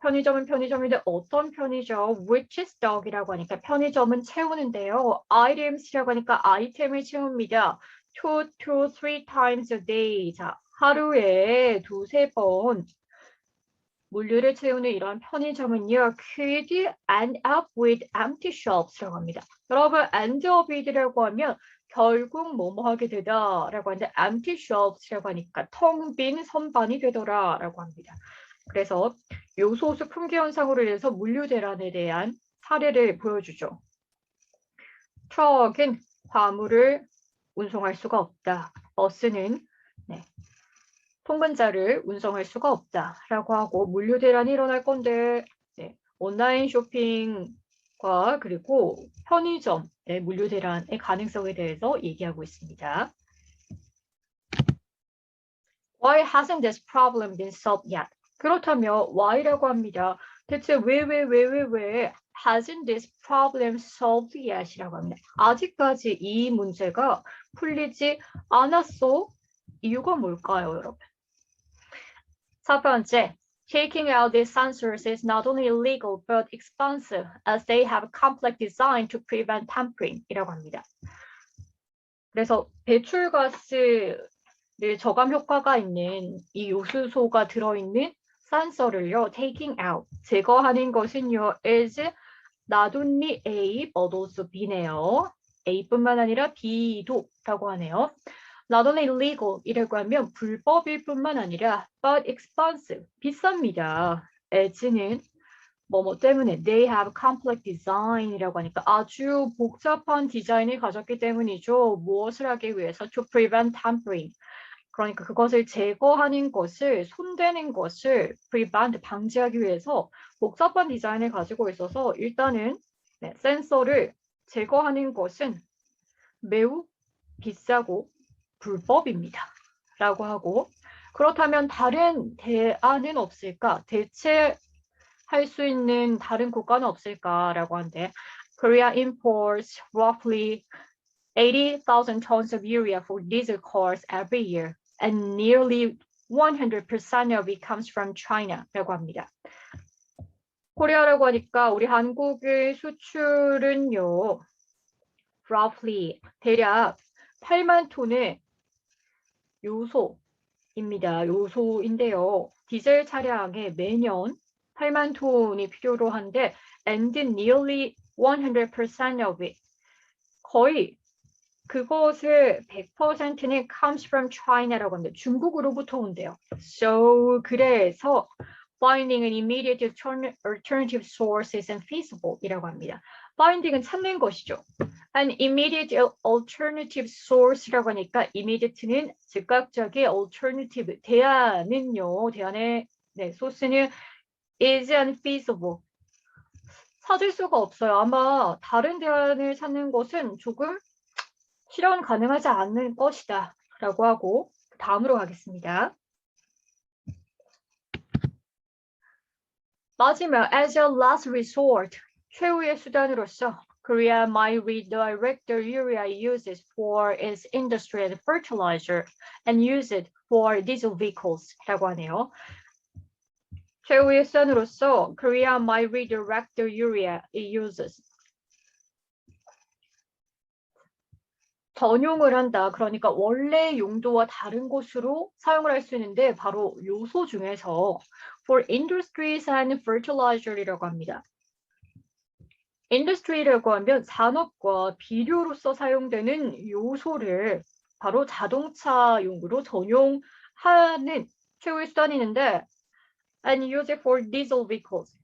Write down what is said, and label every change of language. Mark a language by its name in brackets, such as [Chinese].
[Korean] 편의점은 편의점인데 어떤 편의점? [English] Which stock [Korean] 이라고 하니까 편의점은 채우는데요. items라고 하니까 아이템을 채웁니다. [English] 2 to 3 times a day. [Korean] 자, 하루에 두세 번 물류를 채우는 이런 편의점은요. [English] could end up with empty shelves라고 합니다. [Korean] 여러분, [English] end up with라고 하면 [Korean] 결국 뭐뭐 하게 되다라고 하는데 [English] empty shelves [Korean] 라고 하니까 텅 빈 선반이 되더라라고 합니다. 그래서 요소수 품귀 현상으로 인해서 물류 대란에 대한 사례를 보여주죠. 트럭은 화물을 운송할 수가 없다. 버스는 통근자를 운송할 수가 없다라고 하고 물류 대란이 일어날 건데 온라인 쇼핑과 그리고 편의점의 물류 대란의 가능성에 대해서 얘기하고 있습니다. [English] Why hasn't this problem been solved yet? [Korean] 그렇다면 why라고 합니다. 대체 왜 [English] hasn't this problem solved yet이라고 합니다. [Korean] 아직까지 이 문제가 풀리지 않았어? 이유가 뭘까요, 여러분? [English] 첫 번째, taking out these sensors is not only illegal but expensive as they have a complex design to prevent tampering [Korean] 이라고 합니다. 그래서 배출가스를 저감 효과가 있는 이 요소수가 들어있는 센서를요, taking out, 제거하는 것은요, is not only A, but also B네요. A뿐만 아니라 B도라고 하네요. [English] Not only illegal [Korean] 이라고 하면 불법일 뿐만 아니라 [English] but expensive, [Korean] 비쌉니다. as는 뭐뭐 때문에 [English] they have complex design [Korean] 이라고 하니까 아주 복잡한 디자인을 가졌기 때문이죠. 무엇을 하기 위해서 [English] to prevent tampering. [Korean] 그러니까 그것을 제거하는 것을, 손대는 것을 prevent, 방지하기 위해서 복잡한 디자인을 가지고 있어서 일단은 센서를 제거하는 것은 매우 비싸고 불법입니다. 라고 하고 그렇다면 다른 대안은 없을까? 대체할 수 있는 다른 국가는 없을까라고 하는데 [English] Korea imports roughly 80,000 tons of urea for diesel cars every year and nearly 100% of it comes from China라고 합니다. [Korean] 코리아라고 하니까 우리 한국의 수출은요. roughly 대략 8만 톤의 요소입니다. 요소인데요. 디젤 차량에 매년 8만 톤이 필요로 한데 [English] and nearly 100% of it [Korean] 거의 그것을 100%는 [English] comes from China [Korean] 라고 합니다. 중국으로부터 온대요. [English] So [Korean] 그래서 [English] finding an immediate alternative source isn't feasible 이라고 합니다. [Korean] finding은 찾는 것이죠. [English] An immediate alternative source라고 하니까 immediate는 [Korean] 즉각적인 [English] alternative [Korean] 대안은요. 대안의 소스는 [English] is unfeasible. [Korean] 찾을 수가 없어요. 아마 다른 대안을 찾는 것은 조금 실현 가능하지 않는 것이다 라고 하고 다음으로 가겠습니다. [English] 마지막 as a last resort [Korean] 최후의 수단으로서 [English] Korea might redirect the urea uses for its industry and fertilizer and use it for diesel vehicles 라고 하네요. [Korean] 최후의 수단으로서 [English] Korea might redirect the urea it uses [Korean] 전용을 한다. 그러니까 원래 용도와 다른 곳으로 사용을 할 수 있는데 바로 요소 중에서 [English] for industries and fertilizer [Korean] 이라고 합니다. industry라고 하면 산업과 비료로서 사용되는 요소를 바로 자동차용으로 전용하는 최후의 수단이 있는데 [English] and use it for diesel vehicles.